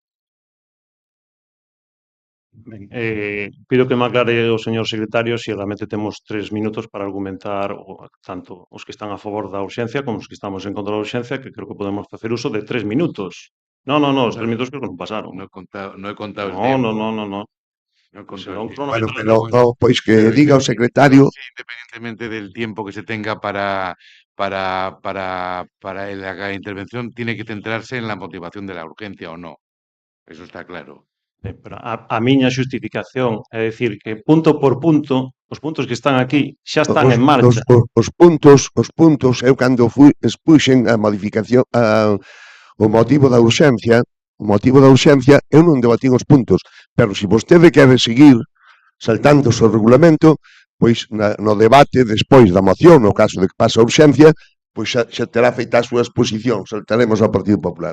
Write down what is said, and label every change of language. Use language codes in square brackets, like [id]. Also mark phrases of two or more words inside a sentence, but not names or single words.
[gl] Ben, pido que me aclare o señor secretario se realmente temos 3 minutos para argumentar tanto os que están a favor da urxencia como os que estamos en contra da urxencia, que creo que podemos facer uso de 3 minutos. Non, os 3 minutos creo que non pasaron. [es] No he contado el No. tiempo. No he contado [gl] non [es] el tiempo. Bueno, cronometrado. [gl] pero pois que diga o secretario. [es] Independientemente del tiempo que se tenga para la intervención, tiene que centrarse en la motivación de la urgencia o no. Eso está claro. [gl] Pero a miña xustificación é dicir que punto por punto, os puntos que están aquí xa están en marcha. Os puntos, eu cando expuxen a modificación, o motivo da urxencia, eu non debatín os puntos, pero se vostede quere seguir saltándose o regulamento, pois no debate despois da moción, no caso de que pase a urxencia, pois xa terá feita a súa exposición, saltaremos ao Partido Popular.